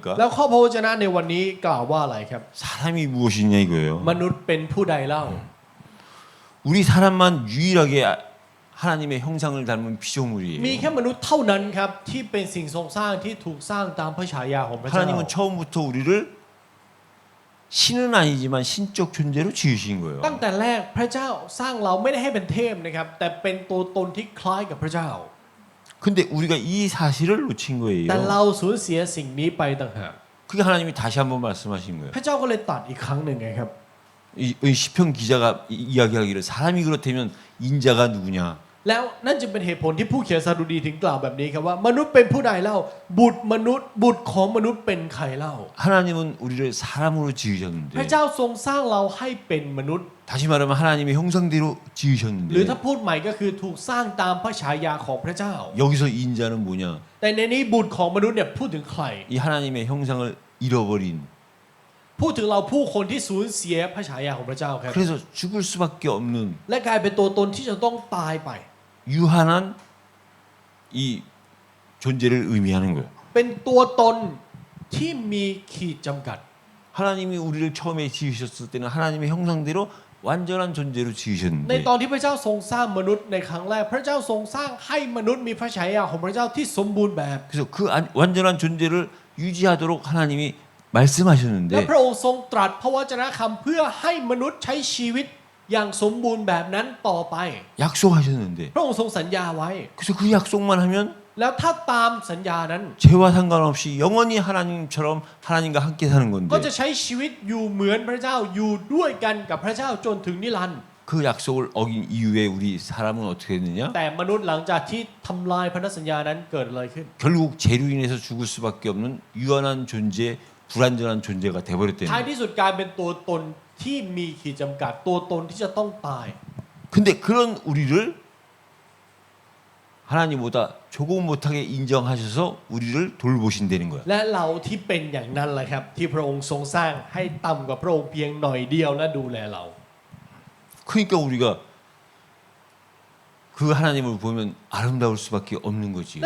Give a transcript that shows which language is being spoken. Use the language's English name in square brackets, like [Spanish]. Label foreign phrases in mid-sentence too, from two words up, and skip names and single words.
[Thai] แล้วข้อพระวจนะในวันนี้กล่าวว่าอะไรครับ [Korean] 사람이 무엇이냐 이거예요. [Thai] มนุษย์เป็นผู้ใดเล่า [Korean] 우리 사람만 유일하게 하나님의 형상을 닮은 피조물이에요. [Thai] มีแค่มนุษย์เท่านั้นครับที่เป็นสิ่งทรงสร้างที่ถูกสร้างตามพระฉายาของพระเจ้า [Korean] 하나님은 처음부터 우리를 신은 아니지만 신적 존재로 지으신 거예요. [Thai] ตั้งแต่แรกพระเจ้าสร้างเราไม่ได้ให้เป็นเทพนะครับแต่เป็นตัวตนที่คล้ายกับพระเจ้า [Korean] 근데 우리가 이 사실을 놓친 [Thai] แต่ [Korean] 거예요. [Thai] เราสูญเสียสิ่งนี้ไปต่างหาก [Korean] 그게 하나님이 다시 한번 말씀하신 거예요. [Thai] พระเจ้าก็เลยตัดอีกครั้งหนึ่งไงครับ [Korean] 이 시편 기자가 이야기하기를 사람이 그렇다면 인자가 누구냐? [Thai] แล้วนั่นจึงเป็นเหตุผลที่ผู้เขียนสดุดีถึงกล่าวแบบนี้ครับว่ามนุษย์เป็นผู้ใดเล่าบุตรของมนุษย์เป็นใครเล่า [Korean] 하나님은 우리를 사람으로 [Thai] พระ [Korean] 지으셨는데 [Thai] เจ้าทรงสร้างเราให้เป็นมนุษย์ [Korean] 다시 말하면 하나님의 형상대로 [Thai] หรือ [Korean] 지으셨는데 [Thai] ถ้าพูดใหม่ก็คือถูกสร้างตามพระฉายาของพระเจ้า [Korean] 여기서 인자는 뭐냐? [Thai] แต่ในนี้บุตรของมนุษย์เนี่ยพูดถึงใคร [Korean] 이 하나님의 형상을 잃어버린 [Thai] พูดถึงเราผู้คนที่สูญเสียพระฉายาของพระเจ้าครับ [Korean] 그래서 죽을 수밖에 없는 [Thai] และกลายเป็นตัวตนที่จะต้องตายไป [Korean] 유한한 이 존재를 의미하는 거예요. [Thai] เป็นตัวตนที่มีขีดจำกัด [Korean] 하나님이 우리를 처음에 지으셨을 때는 하나님의 형상대로 완전한 존재로 [Thai] ใน [Korean] 지으셨는데 [Thai] ตอนที่พระเจ้าทรงสร้างมนุษย์ในครั้งแรกพระเจ้าทรงสร้างให้มนุษย์มีพระฉายาของพระเจ้าที่สมบูรณ์แบบ [Korean] 그래서 그 완전한 존재를 유지하도록 하나님이 [Thai] และ [Korean] 말씀하셨는데 [Thai] พระองค์ทรงตรัสพระวจนะคำเพื่อให้มนุษย์ใช้ชีวิตอย่างสมบูรณ์แบบนั้นต่อไป [Korean] 약속하셨는데 [Thai] พระองค์ทรงสัญญาไว้ [Korean] 그래서 그 약속만 하면 [Thai] แล้วถ้าตามสัญญานั้น [Korean] 죄와 상관없이 영원히 하나님처럼 하나님과 함께 사는 [Thai] ก็ [Korean] 건데 [Thai] จะใช้ชีวิตอยู่เหมือนพระเจ้าอยู่ด้วยกันกับพระเจ้าจนถึงนิรันดร์ [Korean] 그 약속을 어긴 이후에 우리 사람은 어떻게 됐느냐? [Thai] แต่มนุษย์หลังจากที่ทำลายพันธสัญญานั้นเกิดอะไรขึ้น [Korean] 결국 죄로 인해서 죽을 수밖에 없는 유한한 존재, 불완전한 존재가 돼버렸다는 [Thai] ท้าย [Korean] 거예요. [Thai] ที่สุดกลายเป็นตัวตนที่มีขีดจำกัดตัวตนที่จะต้องตาย [Korean] 근데 그런 우리를 하나님보다 조금 못하게 인정하셔서 우리를 돌보신다는 거야. [Thai] และเราที่เป็นอย่างนั้นแหละครับที่พระองค์ทรงสร้างให้ต่ำกว่าพระองค์เพียงหน่อยเดียวและดูแลเรา [Korean] 그러니까 우리가 그 하나님을 보면 아름다울 수밖에 없는 거지요.